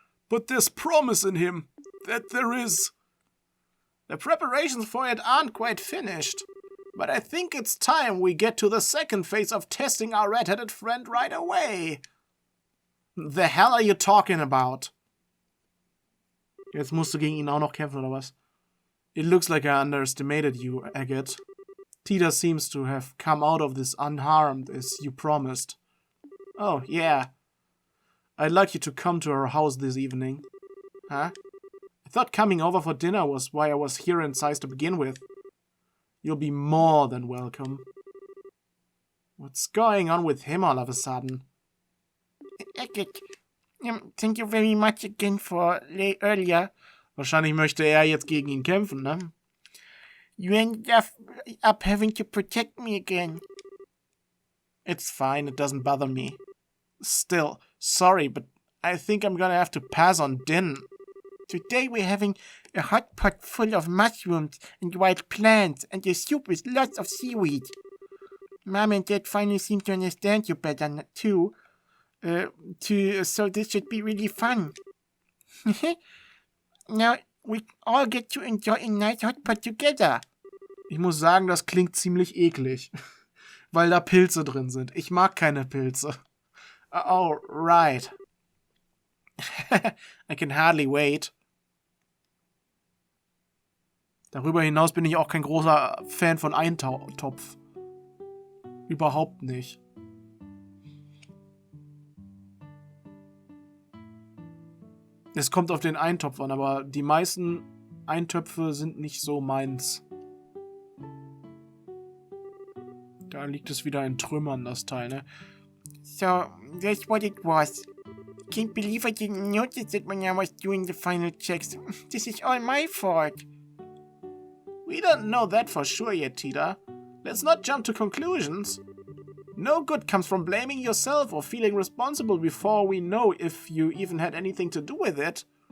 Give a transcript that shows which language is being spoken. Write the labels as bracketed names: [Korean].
[English] But there's promise in him, that there is. The preparations for it aren't quite finished, but I think it's time we get to the second phase of testing our red-headed friend right away. The hell are you talking about? [German] Jetzt musst du gegen ihn auch noch kämpfen, oder was? [English] It looks like I underestimated you, Agate. Tita seems to have come out of this unharmed, as you promised. Oh, yeah. I'd like you to come to our house this evening. Huh? I thought coming over for dinner was why I was here in size to begin with. You'll be more than welcome. What's going on with him all of a sudden? Agate, thank you very much again for earlier. [German] Wahrscheinlich möchte er jetzt gegen ihn kämpfen, ne? [English] You ended up having to protect me again. It's fine, it doesn't bother me. Still, sorry, but I think I'm gonna have to pass on din. Today we're having a hot pot full of mushrooms and wild plants and a soup with lots of seaweed. Mom and Dad finally seem to understand you better, too. So this should be really fun. Now we all get to enjoy a nice hot pot together. [German] Ich muss sagen, das klingt ziemlich eklig, weil da Pilze drin sind. Ich mag keine Pilze. [English] Oh, right. I can hardly wait. [German] Darüber hinaus bin ich auch kein großer Fan von Eintopf. Überhaupt nicht. Es kommt auf den Eintopf an, aber die meisten Eintöpfe sind nicht so meins. Da liegt es wieder in Trümmern, das Teil, ne? [English] So, that's what it was. Can't believe I didn't notice it when I was doing the final checks. This is all my fault. We don't know that for sure yet, Tita. Let's not jump to conclusions. No good comes from blaming yourself or feeling responsible before we know if you even had anything to do with it.